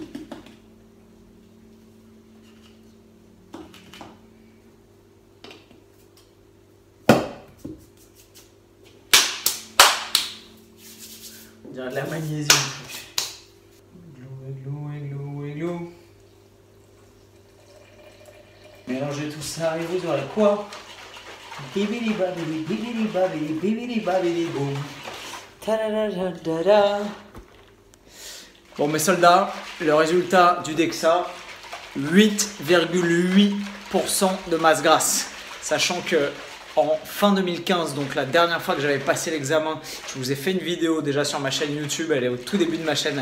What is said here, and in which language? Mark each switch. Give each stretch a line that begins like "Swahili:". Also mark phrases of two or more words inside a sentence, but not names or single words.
French: On dirait de la magnésium. Glou. Mélangez tout ça et vous aurez quoi? Bibili babili, bibili babili, bibili babili boum. Ta-da-da-da-da-da. Bon mes soldats, le résultat du DEXA, 8,8% de masse grasse. Sachant que en fin 2015, donc la dernière fois que j'avais passé l'examen, je vous ai fait une vidéo déjà sur ma chaîne YouTube, elle est au tout début de ma chaîne.